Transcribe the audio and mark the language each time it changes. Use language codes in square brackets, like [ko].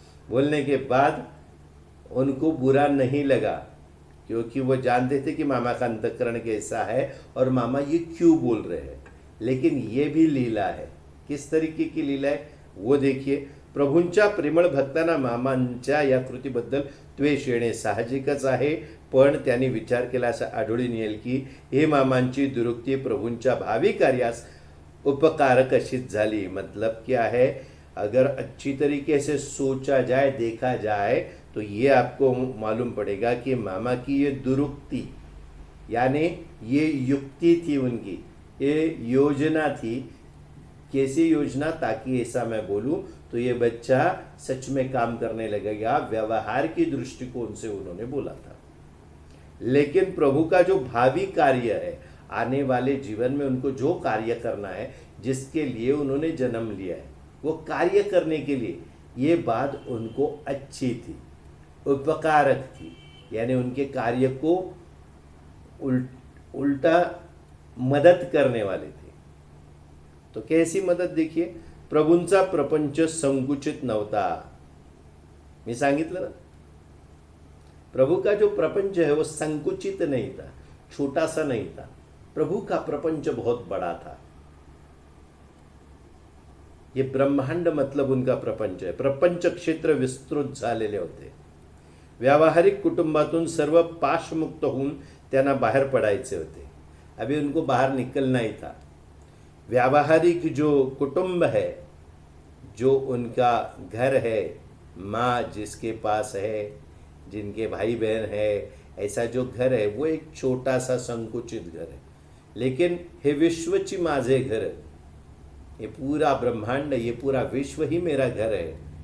[hi] बोलने के बाद उनको बुरा नहीं लगा, क्योंकि वो जानते थे कि मामा का अंतःकरण कैसा है और मामा ये क्यों बोल रहे हैं. लेकिन ये भी लीला है. किस तरीके की लीला है वो देखिए. [mr] प्रभूंच्या प्रेमळ भक्तांना मामांच्या या कृतीबद्दल द्वेष येणे साहजिकच आहे. पण त्यांनी विचार केला असं आढळून येईल की हे मामांची दुरुक्ती प्रभूंच्या भावी कार्यास उपकारक अशीच झाली. [hi] मतलब क्या है, अगर अच्छी तरीके से सोचा जाए, देखा जाए, तो ये आपको मालूम पड़ेगा कि मामा की ये दुरुक्ति यानी ये युक्ति थी उनकी, ये योजना थी. कैसी योजना, ताकि ऐसा मैं बोलूं तो ये बच्चा सच में काम करने लगेगा. व्यवहार की दृष्टिकोण से उन्होंने बोला था. लेकिन प्रभु का जो भावी कार्य है, आने वाले जीवन में उनको जो कार्य करना है, जिसके लिए उन्होंने जन्म लिया है, वो कार्य करने के लिए ये बात उनको अच्छी थी, उपकारक थी. यानी उनके कार्य को उल्टा मदद करने वाले थे. तो कैसी मदद देखिए. [mr] प्रभूंचा प्रपंच संकुचित नव्हता. मी सांगितलं ना, [hi] प्रभु का जो प्रपंच है वो संकुचित नहीं था, छोटा सा नहीं था. प्रभु का प्रपंच बहुत बड़ा था. ये ब्रह्मांड मतलब उनका प्रपंच है. [mr] प्रपंच क्षेत्र विस्तृत झालेले होते. व्यावहारिक कुटुंबातून सर्व पाशमुक्त होऊन त्यांना बाहेर पडायचे होते. [hi] अभी उनको बाहर निकलना ही था. व्यावहारिक जो कुटुंब है, जो उनका घर है, माँ जिसके पास है, जिनके भाई बहन है, ऐसा जो घर है वो एक छोटा सा संकुचित घर है. लेकिन [mr] हे विश्वची माझे घर, [hi] ये पूरा ब्रह्मांड, ये पूरा विश्व ही मेरा घर है.